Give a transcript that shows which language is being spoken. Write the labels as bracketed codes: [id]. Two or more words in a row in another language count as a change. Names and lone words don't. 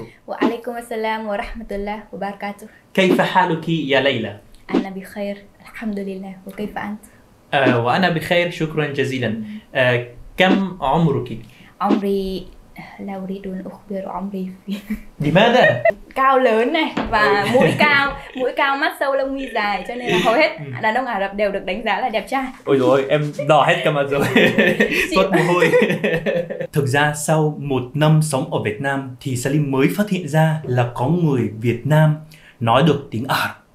[ar] وعليكم السلام ورحمة الله وبركاته. كيف حالك يا ليلى؟ أنا بخير الحمد لله، وكيف أنت؟ وأنا بخير شكرا جزيلا. كم عمرك؟ عمري لا أريد أن أخبر عمري في لماذا؟ [vi] cao lớn này và mũi cao, mắt sâu, lông mi dài, cho nên là hầu hết đàn ông Ả Rập đều được đánh giá là đẹp trai. Ôi rồi em đỏ hết cả mặt rồi. Tốt mồ hôi. Thực ra sau một năm sống ở Việt Nam thì Salim mới phát hiện ra là có người Việt Nam nói được tiếng Ả Rập.